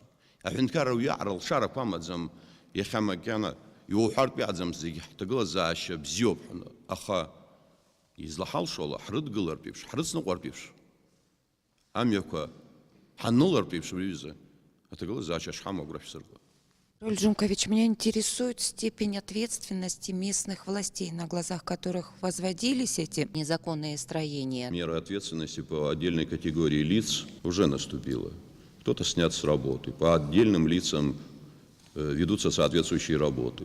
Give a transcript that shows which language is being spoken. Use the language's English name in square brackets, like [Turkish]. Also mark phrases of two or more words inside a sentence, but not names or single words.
[Abkhazian] Аҳәынҭқарра уиаҟара лшарақәа амаӡам, иахьа макьана иуҳәартә иаӡам зегьы ҳҭагылазаашьа бзиоуп ҳәаны, аха излаҳалшо ала ҳрыдгылартә еиԥш, ҳрыцныҟәартә еиԥш, амҩақәа ҳанылартә еиԥш уи аҩыза аҭагылазаашьа шҳамоу агәра шәсырго. [Russian] Рауль Джумкович, меня интересует степень ответственности местных властей, на глазах которых возводились эти незаконные строения. Мера ответственности по отдельной категории лиц уже наступила. Кто-то снят с работы. По отдельным лицам ведутся соответствующие работы.